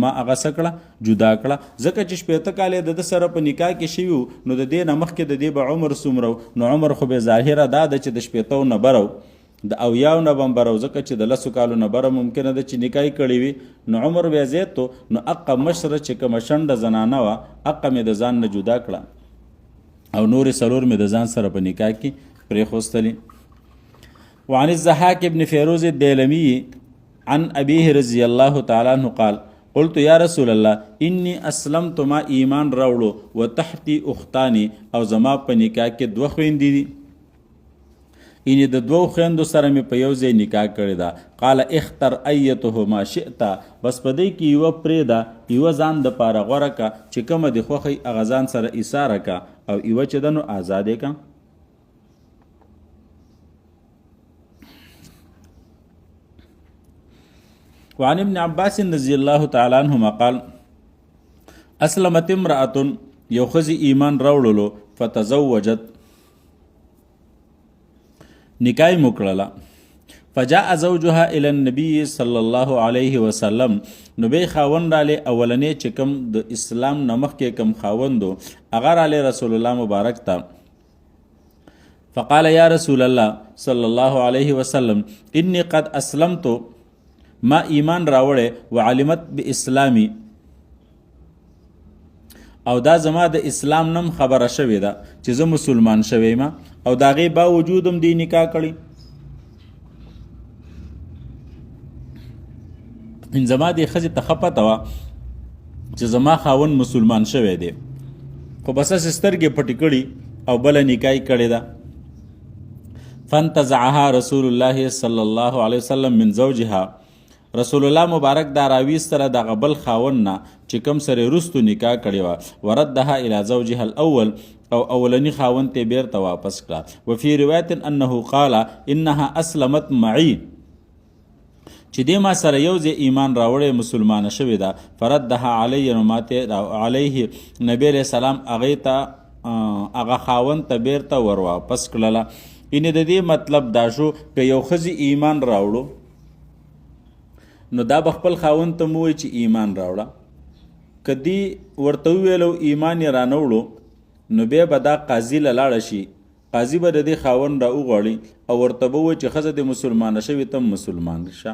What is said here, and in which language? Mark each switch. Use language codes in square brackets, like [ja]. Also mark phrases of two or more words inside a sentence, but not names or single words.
[ps] ما هغه څه کړه جدا کړه ځکه چې 80 کالې د ده سره په نکاح کې شوي نو د دې نه مخکې د دې به عمر څومره نو عمر خو به ظاهره دا ده چې د 80 نه بره د اویاو نه به هم بره ځکه چې د 10 کالو نه بره ممکنه ده چې نکاح کړی وي نو عمر بیا زیات نو اقه مشره چې کومه شنډه زنانه وه اقه مې د ځان نه جدا کړه او نورې څلور مې د ځان سره په نکاح کې پرېښوستلي [ar] وعن الضحاک ابن فیروز الدیلمي عن ابیه رضی الله تعالی عنه قال قلت یا رسول الله انی اسلمت [ps] ما ایمان راوړو [ar] وتحتی اختانی [ps] او زما په نکاح کې 2 خویندې دي انې د 2 خویندو سره مې په یو ځای نکاح کړې ده [ar] قال اختر ایتهما شئت [ps] بس په دې کې یوه پرېږده یوه ځان دپاره غوره که چې کومه دې خوښوي هغه ځان سره ایساره که او یوه چې ده نو ازادې که [ar] وعن ابن عباس رضی الله تعالی عنهما قال اسلمت امرأة [ps] یو ښځې ایمان راوړلو [ar] فتزوجت [ps] نکاح یې وکړله [ar] فجاء زوجها الى النبي صلی الله علیه وسلم [ps] نو بی خاوند رالی اولنې چې کوم د اسلام نه مخکې کوم خاوندو هغه رالی رسول الله مبارک ته [ar] فقال یا رسول الله صلی الله علیه وسلم انی قد اسلمت، [ps] ما ایمان راوړی، [ar] وعلمت باسلامی، [ps] او دا زما د اسلام نم خبره شوې ده چې زه مسلمان شوی ما، او د هغې باوجود هم دې نکاح کړی. زما دې ښځې ته ښه پته وه چې زما خاوند مسلمان شوی دی، خو بس هسې سترګې پټې کړي او بله نکاح یې کړې ده. [ar] فانتزعها رسول الله صلی الله علیه وسلم من زوجها، [ps] رسول الله مبارک دا راویستله دغه بل خاوند نه چې کوم سره وروستو نکاح کړې وه، [ar] وردها الی زوجها الاول، [ps] او اولنی خاوند ته بیرته واپس کړه. [ar] وفي روایت انه قال انها اسلمت معي، [ps] چې دې ما سره یو ځای ایمان راوړی مسلمانه شوې ده. [ar] فردها علی، [ps] نو ماته علیه نبی علیه السلام هغې ته هغه خاوند ته بیرته ور واپس کړله. یعنې د دې مطلب دا شو که یو ښځې ایمان راوړو نو دا به خپل خاوند ته مو وایي چې ایمان راوړه، که دې ورته وویلو ایمان یې رانهوړو نو بیا به دا قاضي له لاړه شي، قاضي به د دې خاوند را وغواړي او ورته به ووایي چې ښځه دې مسلمانه شوې ته مسلمان شه.